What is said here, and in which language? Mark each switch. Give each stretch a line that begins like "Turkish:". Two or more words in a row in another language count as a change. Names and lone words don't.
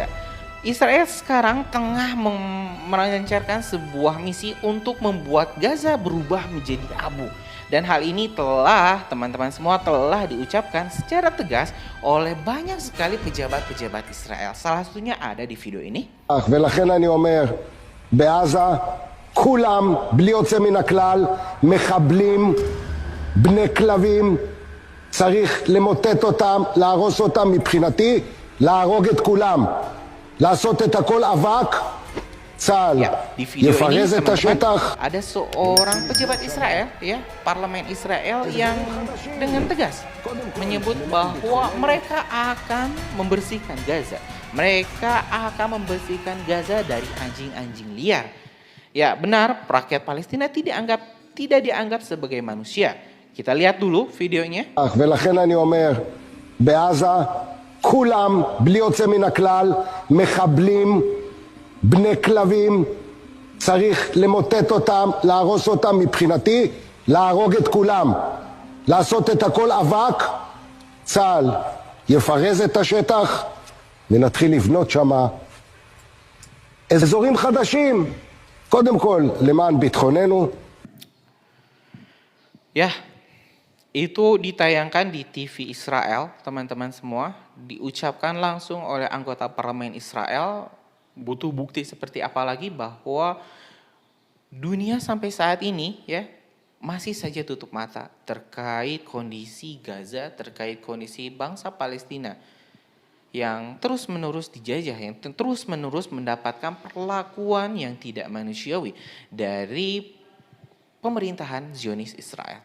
Indonesian: Israel sekarang tengah melancarkan sebuah misi untuk membuat Gaza berubah menjadi abu. Dan hal ini telah, teman-teman semua, telah diucapkan secara tegas oleh banyak sekali pejabat-pejabat Israel. Salah satunya ada di video ini.
Hebrew: ולכן אני אומר, בעזה כולם בלי יוצא מן הכלל מחבלים, בני כלבים, צריך למוטט אותם, להרוס אותם, מבחינתי להרוג את כולם, לעשות את הכל אבק. צה"ל יפרז את השטח.
Indonesian: Ada seorang pejabat Israel, ya, parlemen Israel, yang dengan tegas menyebut bahwa mereka akan membersihkan Gaza. Mereka akan membersihkan Gaza dari anjing-anjing liar. Ya, benar, rakyat Palestina tidak dianggap sebagai manusia. Kita lihat dulu videonya.
Hebrew: ולכן אני אומר, בעזה כולם בלי יוצא מן הכלל מחבלים, בני כלבים, צריך למוטט אותם, להרוס אותם, מבחינתי להרוג את כולם, לעשות את הכל אבק. צה"ל יפרז את השטח ונתחיל לבנות שם אזורים חדשים, קודם כל למען ביטחוננו.
Indonesian: Ya, itu ditayangkan di TV Israel, teman-teman semua, diucapkan langsung oleh anggota parlemen Israel. Butuh bukti seperti apa lagi bahwa dunia sampai saat ini, ya, masih saja tutup mata terkait kondisi Gaza, terkait kondisi bangsa Palestina yang terus-menerus dijajah, yang terus-menerus mendapatkan perlakuan yang tidak manusiawi dari pemerintahan Zionis Israel.